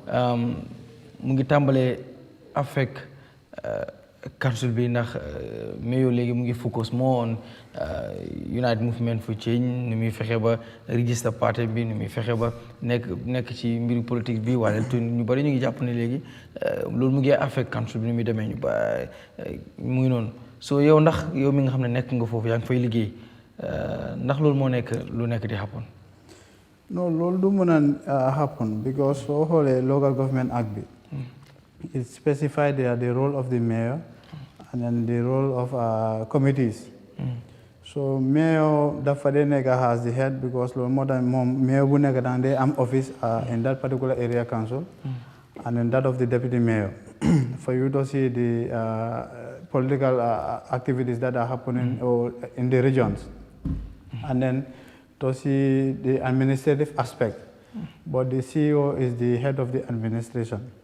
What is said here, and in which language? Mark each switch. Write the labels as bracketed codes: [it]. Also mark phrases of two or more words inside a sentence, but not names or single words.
[wo] mu ngi tàmbalee affect council bi ndax mayo léegi mu ngi [en] focus more on United Movement for Change [wo] nu muy fexe ba [en] register party [wo] bi nu muy fexe ba nekk ci mbiru politique bi wala ñu bari ñu ngi jàpp ne léegi loolu mu ngi affect council bi nu muy demee mu ngi noonu so yow ndax yow mi nga xam ne nekk nga foofu yaa ngi fay liggéey ndax loolu moo nekk lu nekk di happen. non loolu du mën a [en] happen because [wo] soo xoolee [en] local government act [wo] bi [en] it specified there the role of the mayor and then the role of committees. So mayor [wo] dafa dee nekk [en] has the head because [wo] loolu moo tax moom [en] mayor [wo] bu nekk daan dee am [en] office in that particular area council and then that of the deputy mayor for you to see the political activities that are happening in the regions and then to see the administrative aspect but the CEO is the head of the administration.